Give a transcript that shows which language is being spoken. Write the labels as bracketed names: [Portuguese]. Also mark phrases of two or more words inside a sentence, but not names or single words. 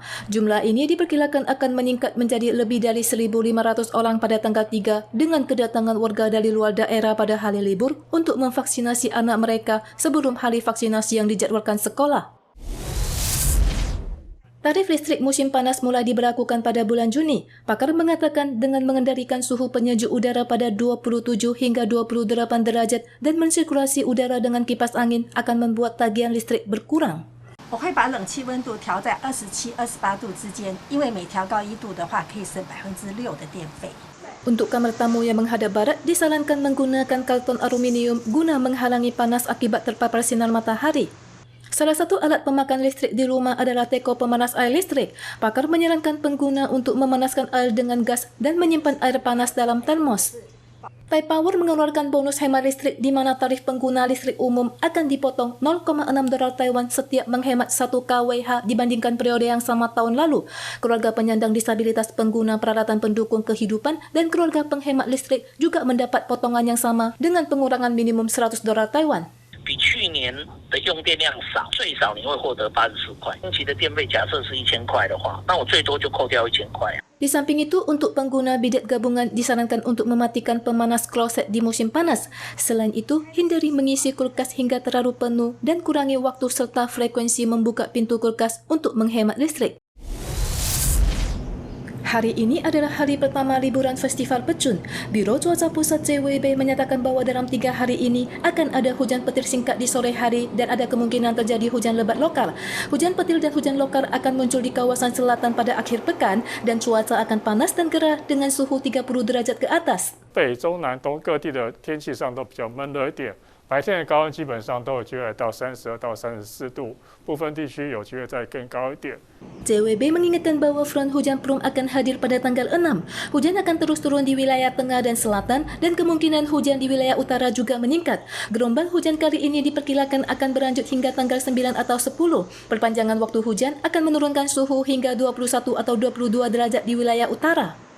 [Indonesian] Jumlah ini diperkirakan akan meningkat menjadi lebih dari 1.500 orang pada tanggal 3 dengan kedatangan warga dari luar daerah pada hari libur untuk memvaksinasi anak mereka sebelum hari vaksinasi yang dijadwalkan sekolah. Tarif listrik musim panas mulai diberlakukan pada bulan Juni. Pakar mengatakan dengan mengendalikan suhu penyejuk udara pada 27 hingga 28 derajat dan mensirkulasi udara dengan kipas angin akan membuat tagihan listrik berkurang. [Chinese] 我会把冷气温度调在27、28度之间，因为每调高1度的话，可以省6%的电费。 [Indonesian] Untuk kamar tamu yang menghadap barat, disarankan menggunakan karton aluminium guna menghalangi panas akibat terpapar sinar matahari. Salah satu alat pemakan listrik di rumah adalah teko pemanas air listrik. Pakar menyarankan pengguna untuk memanaskan air dengan gas dan menyimpan air panas dalam termos. Taipower mengeluarkan bonus hemat listrik di mana tarif pengguna listrik umum akan dipotong $0,6 Taiwan setiap menghemat 1 kWh dibandingkan periode yang sama tahun lalu. Keluarga penyandang disabilitas pengguna peralatan pendukung kehidupan dan keluarga penghemat listrik juga mendapat potongan yang sama dengan pengurangan minimum $100 Taiwan. [Chinese] 比去年的用电量少，最少你会获得84块。星期的电费假设是1000块的话，那我最多就扣掉1000块。 [Indonesian] Di samping itu, untuk pengguna bidet gabungan disarankan untuk mematikan pemanas kloset di musim panas. Selain itu, hindari mengisi kulkas hingga terlalu penuh dan kurangi waktu serta frekuensi membuka pintu kulkas untuk menghemat listrik. Hari ini adalah hari pertama liburan Festival Pecun. Biro Cuaca Pusat CWB menyatakan bahwa dalam 3 hari ini akan ada hujan petir singkat di sore hari dan ada kemungkinan terjadi hujan lebat lokal. Hujan petir dan hujan lokal akan muncul di kawasan selatan pada akhir pekan dan cuaca akan panas dan gerah dengan suhu 30 derajat ke atas. [Chinese] 北、中、南、东各地的天气上都比较闷热一点。白天的高温基本上都有机会到32到34度，部分地区有机会再更高一点。 [Indonesian] CWB mengingatkan bahwa front hujan Prum akan hadir pada tanggal 6. Hujan akan terus turun di wilayah tengah dan selatan dan kemungkinan hujan di wilayah utara juga meningkat. Gelombang hujan kali ini diperkirakan akan berlanjut hingga tanggal 9 atau 10. Perpanjangan waktu hujan akan menurunkan suhu hingga 21 atau 22 derajat di wilayah utara.